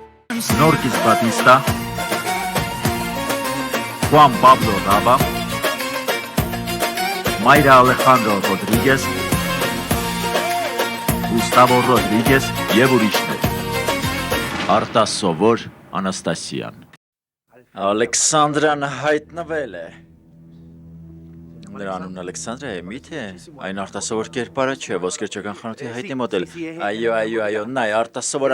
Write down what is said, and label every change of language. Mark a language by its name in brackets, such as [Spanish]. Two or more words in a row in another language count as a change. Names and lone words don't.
[Armenian] Norquis Batista, Juan Pablo Raba, Mayra Alejandro Rodríguez, Gustavo Rodríguez եւ ուրիշներ։ Արտասովոր Անաստասիան։ Ալեքսանդրան հայտնվել է։ Նրա անունն Ալեքսանդրա է, միթե այն արտասովոր կերպարը չէ, ոսկերչական խանութի հայտնի մոդել։ Այո, նայ, արտասովոր